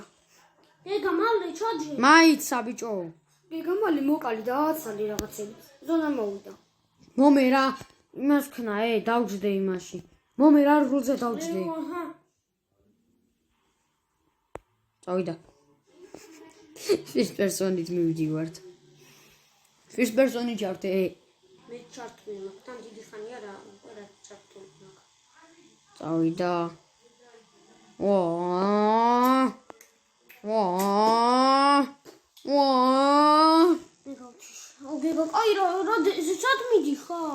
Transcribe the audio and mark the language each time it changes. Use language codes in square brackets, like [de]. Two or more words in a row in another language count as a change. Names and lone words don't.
[ka] გეგა მალე ჩაჯე. მაიცა ბიჭო. გეგა მალე მოკალი და აცალი რაღაცები. ზონა მოვიდა. მომე რა იმას ქნა დავჯდე იმაში. მომე რა რულზე დავჯდე. აჰა. წავიდა. [en] First person- [ka] ით მივდივართ. [en] First person- [ka] ით ჩართე. მე ჩართული მაქვს. თან დიდი ხანია რა ჩართული მაქვს. წავიდა. გეგა აი რა სად მიდიხარ?